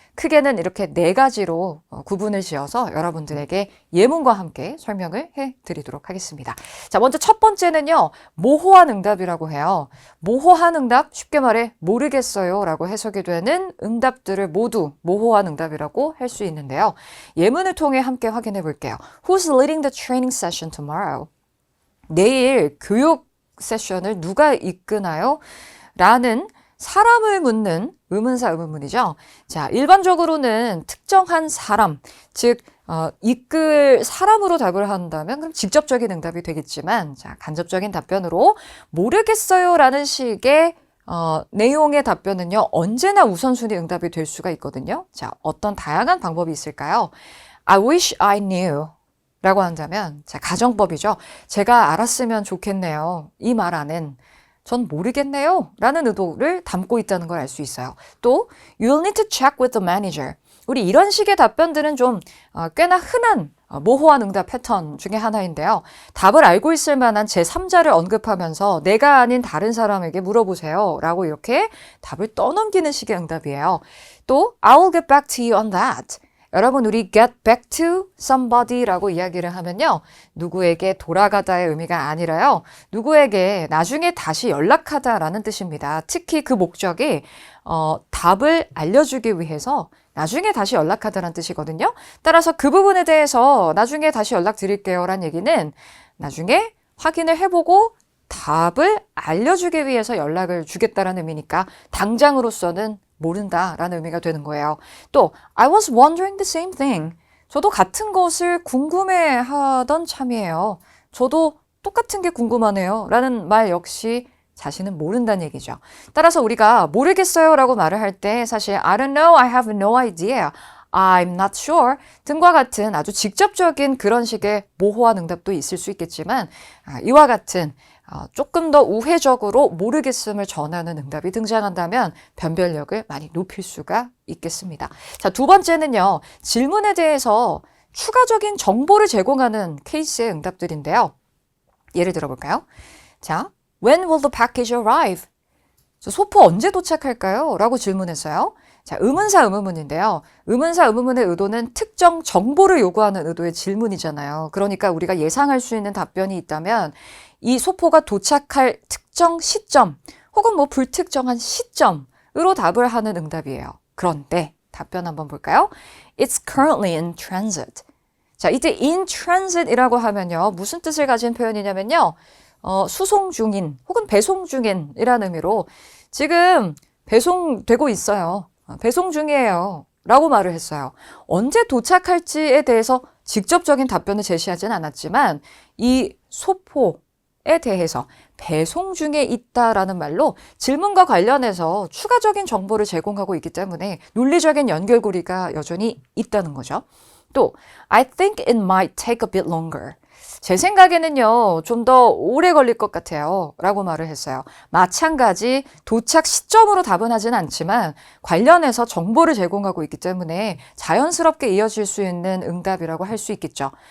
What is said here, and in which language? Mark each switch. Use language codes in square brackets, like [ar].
[ko] 크게는 이렇게 4가지로 구분을 지어서 여러분들에게 예문과 함께 설명을 해드리도록 하겠습니다. 자, 먼저 첫 번째는요. 모호한 응답이라고 해요. 모호한 응답, 쉽게 말해 모르겠어요 라고 해석이 되는 응답들을 모두 모호한 응답이라고 할 수 있는데요. 예문을 통해 함께 확인해 볼게요. [en] Who's leading the training session tomorrow? [ko] 내일 교육 세션을 누가 이끄나요? 라는 사람을 묻는 의문사 의문문이죠. 자, 일반적으로는 특정한 사람, 즉 이끌 사람으로 답을 한다면 그럼 직접적인 응답이 되겠지만, 자, 간접적인 답변으로 모르겠어요라는 식의 내용의 답변은요, 언제나 우선순위 응답이 될 수가 있거든요. 자, 어떤 다양한 방법이 있을까요? [en] I wish I knew [ko] 라고 한다면, 자, 가정법이죠. 제가 알았으면 좋겠네요. 이 말 안엔 전 모르겠네요 라는 의도를 담고 있다는 걸 알 수 있어요. [en] 또 You'll need to check with the manager. [ko] 우리 이런 식의 답변들은 좀 꽤나 흔한 모호한 응답 패턴 중에 하나인데요. 답을 알고 있을 만한 제3자를 언급하면서 내가 아닌 다른 사람에게 물어보세요 라고 이렇게 답을 떠넘기는 식의 응답이에요. [en] 또 I'll get back to you on that. [ko] 여러분, 우리 [en] get back to somebody [ko] 라고 이야기를 하면요. 누구에게 돌아가다의 의미가 아니라요. 누구에게 나중에 다시 연락하다라는 뜻입니다. 특히 그 목적이 답을 알려주기 위해서 나중에 다시 연락하다라는 뜻이거든요. 따라서 그 부분에 대해서 나중에 다시 연락드릴게요 라는 얘기는 나중에 확인을 해보고 답을 알려주기 위해서 연락을 주겠다라는 의미니까 당장으로서는 모른다라는 의미가 되는 거예요. [en] 또 I was wondering the same thing. [ko] 저도 같은 것을 궁금해하던 참이에요. 저도 똑같은 게 궁금하네요 라는 말 역시 자신은 모른다는 얘기죠. 따라서 우리가 모르겠어요 라고 말을 할 때 사실 [en] I don't know, I have no idea, I'm not sure [ko] 등과 같은 아주 직접적인 그런 식의 모호한 응답도 있을 수 있겠지만 이와 같은 조금 더 우회적으로 모르겠음을 전하는 응답이 등장한다면 변별력을 많이 높일 수가 있겠습니다. 자, 두 번째는요. 질문에 대해서 추가적인 정보를 제공하는 케이스의 응답들인데요. 예를 들어볼까요? [en] 자, When will the package arrive? [ko] 소포 언제 도착할까요? 라고 질문했어요. 자, 의문사 의문문인데요. 의문사 의문문의 의도는 특정 정보를 요구하는 의도의 질문이잖아요. 그러니까 우리가 예상할 수 있는 답변이 있다면 이 소포가 도착할 특정 시점 혹은 뭐 불특정한 시점으로 답을 하는 응답이에요. 그런데 답변 한번 볼까요? [en] It's currently in transit. [ko] 자, 이때 in transit이라고 하면요. 무슨 뜻을 가진 표현이냐면요. 수송 중인 혹은 배송 중인이라는 의미로 지금 배송되고 있어요. 배송 중이에요. 라고 말을 했어요. 언제 도착할지에 대해서 직접적인 답변을 제시하지는 않았지만 이 소포에 대해서 배송 중에 있다라는 말로 질문과 관련해서 추가적인 정보를 제공하고 있기 때문에 논리적인 연결고리가 여전히 있다는 거죠. [en] 또 I think it might take a bit longer. [ko] 제 생각에는요, 좀 더 오래 걸릴 것 같아요. 라고 말을 했어요. 마찬가지 도착 시점으로 답은 하진 않지만 관련해서 정보를 제공하고 있기 때문에 자연스럽게 이어질 수 있는 응답이라고 할 수 있겠죠.